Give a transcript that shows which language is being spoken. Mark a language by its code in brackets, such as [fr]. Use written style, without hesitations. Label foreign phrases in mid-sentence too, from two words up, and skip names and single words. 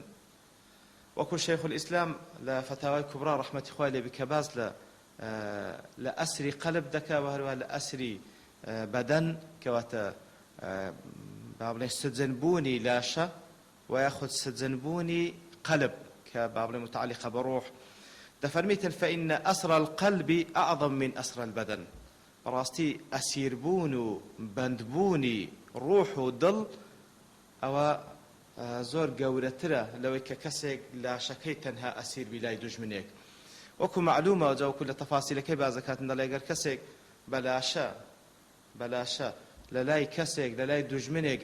[ckb] وەکو شەیخ الئیسلام لە فتاوای کوبرا ڕەحمەتی خوای لێ بی کە باز لە ئەسری قەلب دەکا و هەروەها لە ئەسری بەدەن، کەواتە با بڵێن سجنبوونی لاشە و یاخود سجنبوونی قەلب کە با بڵێن متعلقە بە ڕۆح، دەفەرمیتن [ar] فإن أسر القلب أعظم من أسر البدن. [ckb] بەڕاستی ئەسیربوون و بەندبوونی ڕوح و دڵ ئەوە زۆر گەورەترە لەوەی کە کەسێک لاشەکەی تەنها ئەسیر بی لای دوژمنێک. وەکو معلومە وەجا وەکو لە تەفاسیلەکەی بازەکاتن دەڵێ ئەگەر کەسێک بەلاشە لە لای کەسێک لە لای دوژمنێک